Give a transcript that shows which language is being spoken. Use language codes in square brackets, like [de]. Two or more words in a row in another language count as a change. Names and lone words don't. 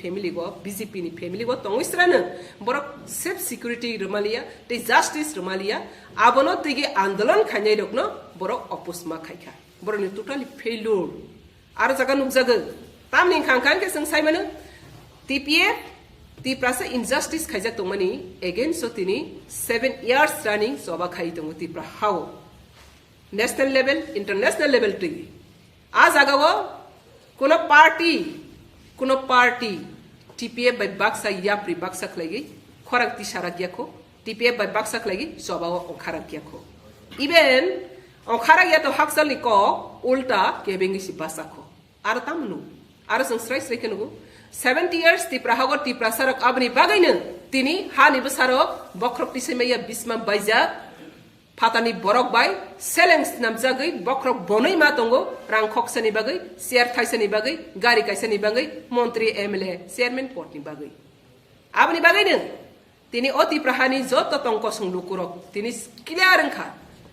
[trk] फैमिली गो बीजेपी नि फैमिली गो तंगैस्रानो बरक [en] safe security [trk] रमालिया ते जस्टिस रमालिया आबनो तेगे आंदोलन खायनाय रकनो बरक अपोज मा खायखा बरनि [en] totally failure [trk] आरो जागा नुकजागो तामनि खांखां के जों सायमानो टीपीएफ टिप्रासा इनजस्टिस खायजाक दंमानि एगेंस्ट तिनी [en] 7 years running [trk] सभा खाय दंगो टिप्रा हाव [en] national level international level [trk] ति आ जागाव कोनो पार्टी टीपीएफ बाय बाक्सा याप्रि बाक्सा खलायगै खराक तिसारा गियाखो टीपीएफ बाय बाक्सा खलायगै सभाव ओखारा गियाखो इवेन ओखारा गिया तो हाकसालनि क उल्टा केबेंगिसि बासाखो आरो तामनु आरो जों स्राय स्राय केनुगो 70 years टिप्रा हागो टिप्रा सारक आबनि बागैनो तिनी हानि बसारक बख्रक तिसैमाया बिस्मा बायजा फातानि बरक बाय सेलेंस नामजागै बख्रक बनै मा दंगो रां खक्सनि बागै शेयर थाइसनि बागै गारि कायसनि बागै मन्त्री एमएलए चेयरमैन पदनि बागै आबनि बागैनो तिनी अति प्रहानि जत तंक संलुकुरक तिनी क्लियर अंखा